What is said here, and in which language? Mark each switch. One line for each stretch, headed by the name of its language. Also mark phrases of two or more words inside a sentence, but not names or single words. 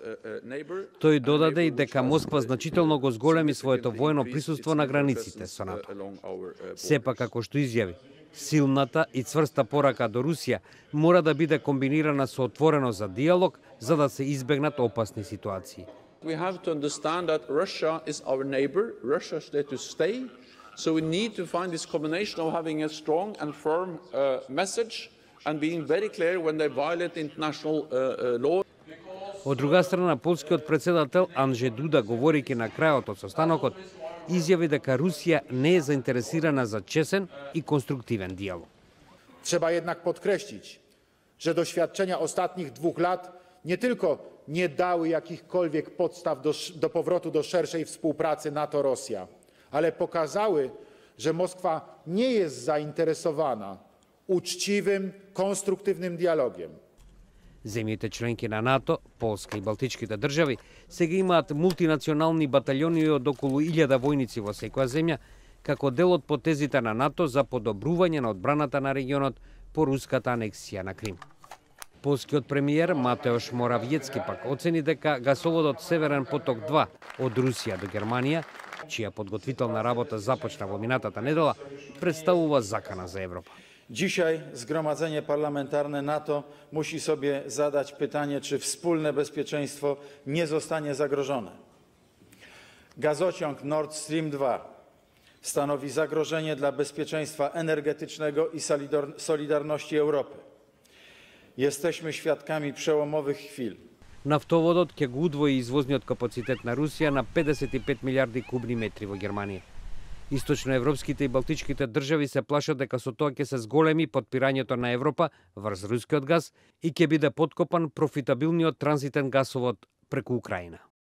Macedonian: Тој додаде и дека Москва значително го зголеми своето воено присуство на границите со НАТО. Сепак, како што изјави, силната и цврста порака до Русија мора да биде комбинирана со отворено за диалог, за да се избегнат опасни ситуации.
English: We have to understand that Russia is our neighbor. Russia is there to stay. So we need to find this combination of having a strong and firm message and being very clear when they violate international law.
Macedonian: Од друга страна, полскиот председател Анджей Дуда, говорејќи на крајот од состанокот, изјави дека Русија не е заинтересирана за чесен и конструктивен диалог.
Polish: Trzeba jednak podkreślić, że doświadczenia ostatnich 2 lat nie tylko nie dały jakichkolwiek podstaw do powrotu do szerszej współpracy NATO-Rosja, ale pokazały, że Moskwa nie jest zainteresowana uczciwym, konstruktywnym dialogiem.
Macedonian: Земјите членки на НАТО, Полска и Балтичките држави, сега имаат мултинационални баталјони од околу 1000 војници во секоја земја, како дел од потезите на НАТО за подобрување на одбраната на регионот по руската анексија на Крим. Полскиот премиер Матеош Моравиецки пак оцени дека гасоводот Северен поток 2 од Русија до Германија, чија подготвителна работа започна во минатата недела, представува закана за Европа.
Polish: Dzisiaj Zgromadzenie Parlamentarne NATO musi sobie zadać pytanie, czy wspólne bezpieczeństwo nie zostanie zagrożone. Gazociąg Nord Stream 2 stanowi zagrożenie dla bezpieczeństwa energetycznego i solidarności Europy. Jesteśmy świadkami przełomowych chwil.
Macedonian: Нафтоводот ќе го удвои извозниот капацитет на Русија на 55 милиарди кубни метри во Германија. Источноевропските и балтичките држави се плашат дека со тоа ќе се зголеми потпирањето на Европа врз рускиот газ и ќе биде подкопан профитабилниот транзитен гасовод преку Украина.